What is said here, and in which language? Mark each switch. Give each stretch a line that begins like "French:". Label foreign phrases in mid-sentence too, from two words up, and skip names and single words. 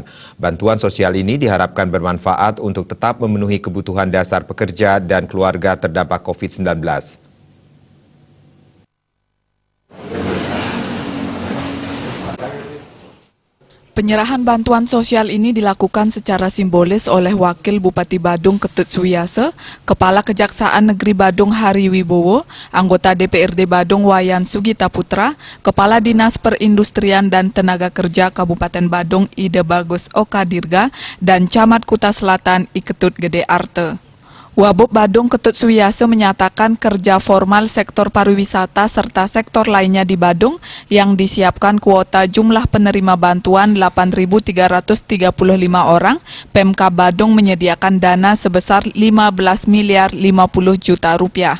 Indonesian: Bantuan sosial ini diharapkan bermanfaat untuk tetap memenuhi kebutuhan dasar pekerja dan keluarga terdampak COVID-19. Penyerahan bantuan sosial ini dilakukan secara simbolis oleh Wakil Bupati Badung Ketut Suyase, Kepala Kejaksaan Negeri Badung Hari Wibowo, anggota DPRD Badung Wayan Sugita Putra, Kepala Dinas Perindustrian dan Tenaga Kerja Kabupaten Badung Ide Bagus Okadirga, dan Camat Kuta Selatan Iketut Gede Arte. Wabub Badung Ketut Suyase menyatakan kerja formal sektor pariwisata serta sektor lainnya di Badung yang disiapkan kuota jumlah penerima bantuan 8.335 orang, Pemkab Badung menyediakan dana sebesar 15 miliar 50 juta rupiah.